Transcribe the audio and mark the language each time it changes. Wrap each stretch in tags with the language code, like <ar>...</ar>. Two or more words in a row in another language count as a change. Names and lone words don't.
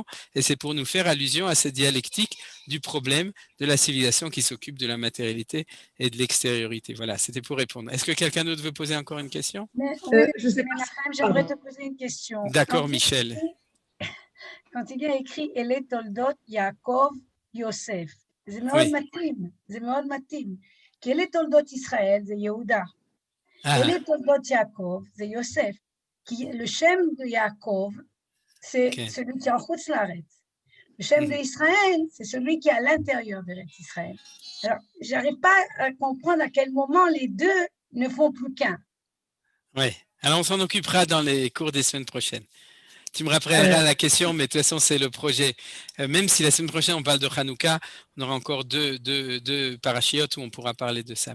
<fr>Et c'est pour nous faire allusion à cette dialectique du problème de la civilisation qui s'occupe de la matérialité et de l'extériorité. Voilà, c'était pour répondre. Est-ce que quelqu'un d'autre veut poser encore une question? Je sais pas. J'aimerais te poser une question. D'accord, Michel. Quand il y a écrit</fr> <he>אלה תולדות יעקב יוסף, זה מאוד מתאים, זה מאוד מתאים. כי אלה תולדות ישראל זה יהודה. אלה תולדות יעקב זה יוסף. כי le שם de Yaakov,</he> <fr>c'est celui qui est en</fr> <he>חוץ לארץ.</he> <fr>Le שם de Israël, c'est celui qui est à l'intérieur d'Eretz Israël. Alors, j'arrive pas à comprendre à quel moment les deux ne font plus qu'un. Oui, alors on s'en occupera dans les cours des semaines prochaines. Tu me rappelleras la question, mais de toute façon, c'est le projet. Même si la semaine prochaine, on parle de Hanouka, on aura encore deux parachiotes où on pourra parler de ça.</fr>